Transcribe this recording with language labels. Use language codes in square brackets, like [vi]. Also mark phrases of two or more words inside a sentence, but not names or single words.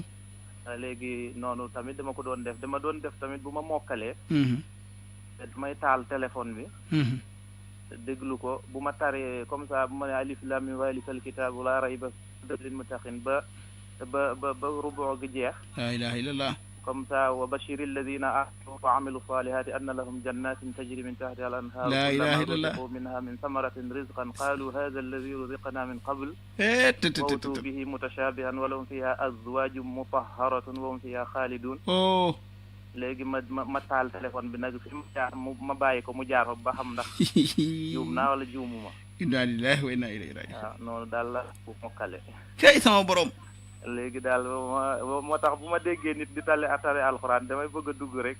[wo] léegi noonu tamit dama ko doon def tamit bu ma mokkalee. damay taal téléphone bi. déglu ko bu ma taree [fr] comme ça [wo] bu ma ne [ar] ألف لام ميم ذلك الكتاب لا ريب فيه للمتقين [wo] ba rubu gi jeex. [ar] لا إله إلا الله. [fr] comme ça [ar] وبشر الذين آمنوا وعملوا الصالحات أن لهم جنات تجري من تحتها الأنهار لا إله إلا الله منها من ثمرة رزقا قالوا هذا الذي رزقنا من قبل wa أتوا به متشابها ولهم فيها أزواج مطهرة وهم فيها خالدون. [wo] léegi ma taal téléphone bi nag fi mu jaar ma bàyyi ko mu jaar fa ba xam ndax juum naa wala juumuma. [ar] إنا لله وإنا إليه راجعون. [wo] waaw noonu daal la bu mokkale. kay sama borom. léegi daal moo tax bu ma déggee nit di tale alxuraan damay bëgg a dugg rek.